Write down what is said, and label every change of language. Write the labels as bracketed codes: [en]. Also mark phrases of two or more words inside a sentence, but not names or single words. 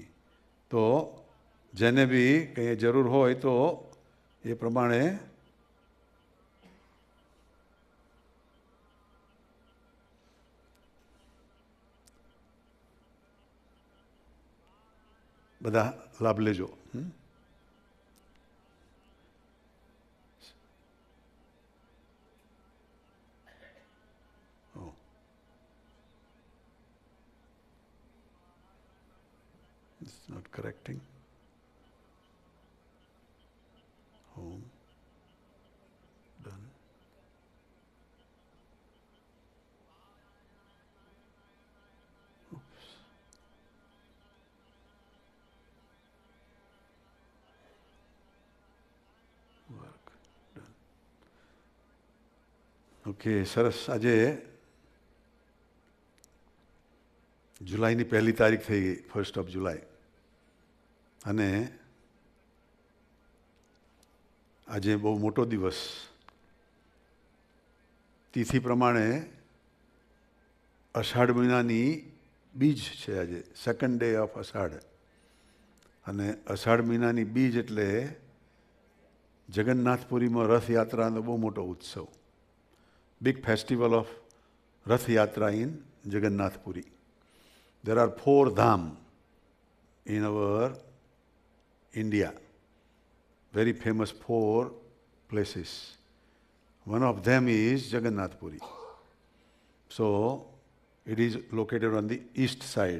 [gu] તો જેને બી કંઈ જરૂર હોય તો એ પ્રમાણે બધા લાભ લેજો. [en] It's not correcting. Home. Done. Oops. Work. Done. [gu] ઓકે, સરસ. આજે જુલાઈની 1લી તારીખ થઈ ગઈ, [en] 1st of July. [gu] અને આજે બહુ મોટો દિવસ. તિથિ પ્રમાણે અષાઢ મહિનાની બીજ છે આજે, [en] 2nd day of અષાઢ. [gu] અને અષાઢ મહિનાની બીજ એટલે જગન્નાથપુરીમાં રથયાત્રાનો બહુ મોટો ઉત્સવ. [en] Big festival of Rathyatra in Jagannathpuri. There are 4 dham in our India, very famous 4 places. One of them is Jagannath Puri. So it is located on the east side.